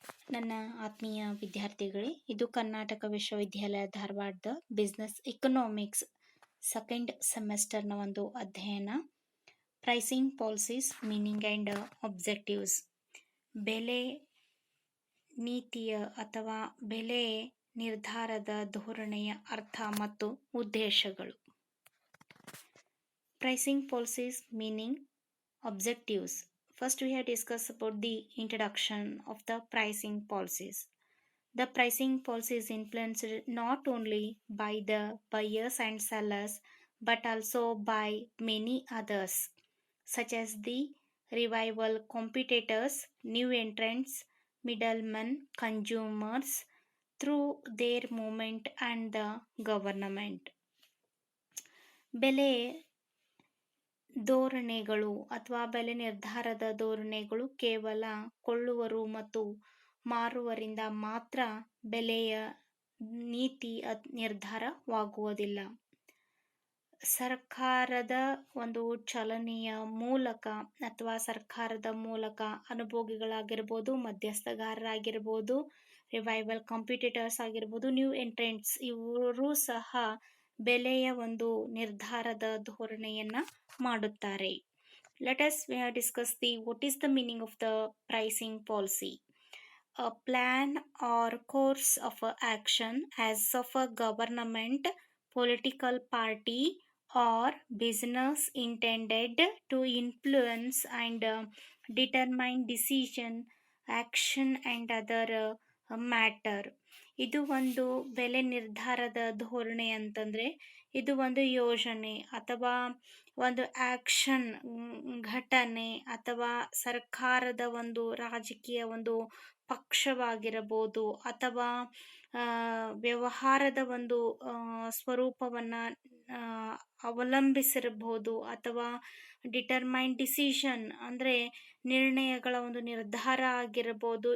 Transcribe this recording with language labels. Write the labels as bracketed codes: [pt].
[kn] ನನ್ನ ಆತ್ಮೀಯ ವಿದ್ಯಾರ್ಥಿಗಳೇ, ಇದು ಕರ್ನಾಟಕ ವಿಶ್ವವಿದ್ಯಾಲಯ ಧಾರವಾಡದ ಬಿಸ್ನೆಸ್ ಎಕನಾಮಿಕ್ಸ್ ಸೆಕೆಂಡ್ ಸೆಮೆಸ್ಟರ್ನ ಒಂದು ಅಧ್ಯಯನ. [en] Pricing policies, meaning and objectives. [kn] ಬೆಲೆ ನೀತಿಯ ಅಥವಾ ಬೆಲೆ ನಿರ್ಧಾರದ ಧೋರಣೆಯ ಅರ್ಥ ಮತ್ತು ಉದ್ದೇಶಗಳು. [en] Pricing policies, meaning, objectives. First, we have discussed about the introduction of the pricing policies. The pricing policy is influenced not only by the buyers and sellers, but also by many others, such as the rival competitors, new entrants, middlemen, consumers, through their movement and the government. [kn] ಬೆಲೆ ಧೋರಣೆಗಳು ಅಥವಾ ಬೆಲೆ ನಿರ್ಧಾರದ ಧೋರಣೆಗಳು ಕೇವಲ ಕೊಳ್ಳುವರು ಮತ್ತು ಮಾರುವರಿಂದ ಮಾತ್ರ ಬೆಲೆಯ ನೀತಿ ನಿರ್ಧಾರವಾಗುವುದಿಲ್ಲ. ಸರ್ಕಾರದ ಒಂದು ಚಲನೆಯ ಮೂಲಕ ಅಥವಾ ಸರ್ಕಾರದ ಮೂಲಕ ಅನುಭೋಗಿಗಳಾಗಿರ್ಬೋದು, ಮಧ್ಯಸ್ಥಗಾರರಾಗಿರ್ಬೋದು, ರಿವೈವಲ್ ಕಾಂಪಿಟೇಟರ್ಸ್ ಆಗಿರ್ಬೋದು, ನ್ಯೂ ಎಂಟ್ರೆಂಟ್ಸ್, ಇವರು ಸಹ ಬೆಲೆಯ ಒಂದು ನಿರ್ಧಾರದ ಧೋರಣೆಯನ್ನ ಮಾಡುತ್ತಾರೆ. [en] Let us discuss what is the meaning of the pricing policy. A plan or course of action as of a government, political party or business intended to influence and determine decision, action and other matter. [kn] ಇದು ಒಂದು ಬೆಲೆ ನಿರ್ಧಾರದ ಧೋರಣೆ ಅಂತಂದ್ರೆ ಇದು ಒಂದು ಯೋಜನೆ ಅಥವಾ ಒಂದು ಆಕ್ಷನ್, ಘಟನೆ ಅಥವಾ ಸರ್ಕಾರದ ಒಂದು ರಾಜಕೀಯ ಒಂದು ಪಕ್ಷವಾಗಿರಬಹುದು ಅಥವಾ ವ್ಯವಹಾರದ ಒಂದು ಸ್ವರೂಪವನ್ನ ಅವಲಂಬಿಸಿರಬಹುದು ಅಥವಾ ಡಿಟರ್ಮೈನ್ ಡಿಸಿಷನ್ ಅಂದ್ರೆ ನಿರ್ಣಯಗಳ ಒಂದು ನಿರ್ಧಾರ ಆಗಿರಬಹುದು.